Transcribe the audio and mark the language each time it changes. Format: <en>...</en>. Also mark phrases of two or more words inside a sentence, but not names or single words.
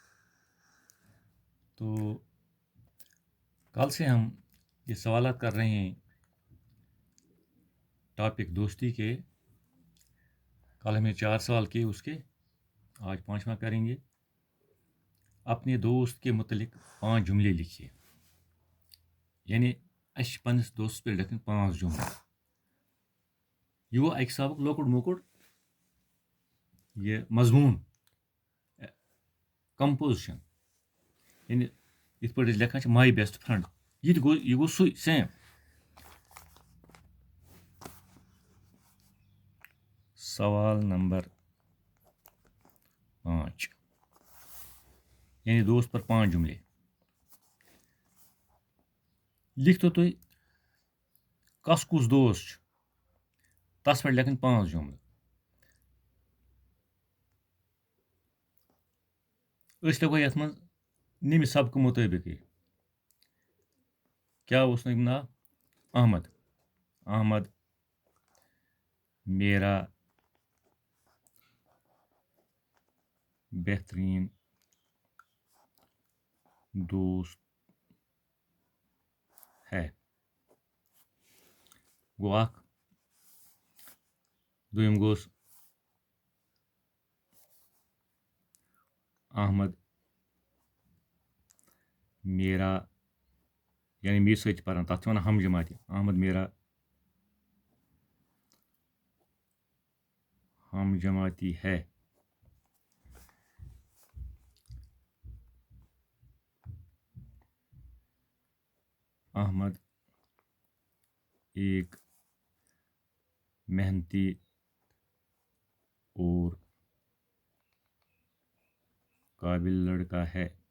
<ur>تو کل سے ہم یہ سوالات کر رہے ہیں ٹاپک دوستی کے. کل ہمیں 4 سوال کیے اس کے، آج 5واں کریں گے. اپنے دوست کے متعلق 5 جملے لکھیے.</ur> <ks>یعنی اَسہِ چھِ پنٛنِس دوستس پٮ۪ٹھ لیکھٕنۍ 5 جملہٕ. یہ گوٚو اَکہِ حسابُک لۄکُٹ مۄکُٹ یہ مضموٗن کمپوزِشن. یعنی یِتھ پٲٹھۍ أسۍ لیکھان چھِ</ks> <en>my best friend,</en> <ks>یہِ گوٚو سُے سیم. سوال نمبر 5 یعنی</ks> <ur>دوست پر 5 جملے لکھتو</ur> <ks>تُہۍ کس کُس دوست چھُ تس پٮ۪ٹھ لیکھٕنۍ 5 جملہٕ. أسۍ لیکھو یتھ منٛز نِمہِ سبقہٕ مُطٲبقٕے. کیٛاہ اوس نہٕ ناو؟ احمد.</ks> <ur>احمد میرا بہترین دوست ہے.</ur> <ks>گوٚو اکھ. دوٚیِم گوٚس احمد میرا یعنی مے سۭتۍ چھِ پران تتھ چھِ ونان ہم جماعتی.</ks> <ur>احمد میرا ہم جماعتی ہے. احمد ایک محنتی اور قابل لڑکا ہے.</ur>